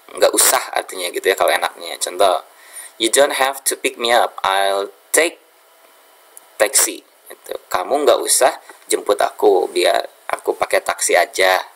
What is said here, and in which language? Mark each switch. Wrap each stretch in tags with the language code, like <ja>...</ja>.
<id>Nggak usah artinya gitu ya kalau enaknya. Contoh,</id> <en>you don't have to pick me up, I'll take taxi.</en> <id>Gitu. Kamu nggak usah jemput aku, biar aku pakai taksi aja.</id>